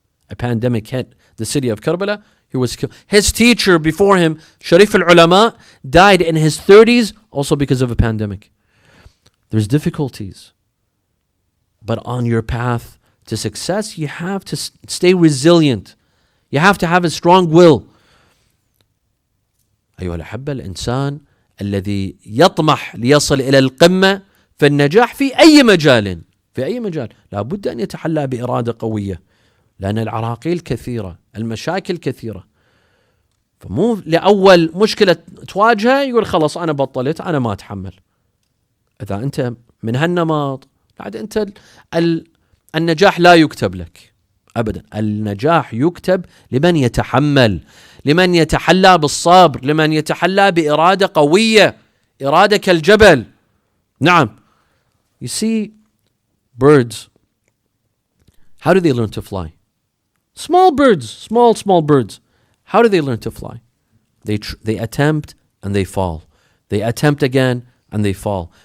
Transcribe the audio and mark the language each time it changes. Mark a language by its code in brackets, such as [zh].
[en] A pandemic hit the city of Karbala. He was killed. His teacher before him, Sharif al-Ulama, died in his 30s also because of a pandemic. There's difficulties. But on your path to success, you have to stay resilient. You have to have a strong will. [ar] أيها الأحبة، الإنسان الذي يطمح ليصل إلى القمة في النجاح في أي مجال، لا بد أن يتحلى بإرادة قوية، لأن العراقيل كثيرة، المشاكل كثيرة. فمو لأول مشكلة تواجهها يقول خلاص أنا بطلت، أنا ما أتحمل. إذا أنت من هالنمط، بعد أنت النجاح لا يكتب لك أبدا. النجاح يكتب لمن يتحمل، لمن يتحلى بالصبر، لمن يتحلى بإرادة قوية، إرادة كالجبل. نعم. [en] You see birds How do they learn to fly? Small birds, small birds. How do they learn to fly? They attempt and they fall. They attempt again and they fall.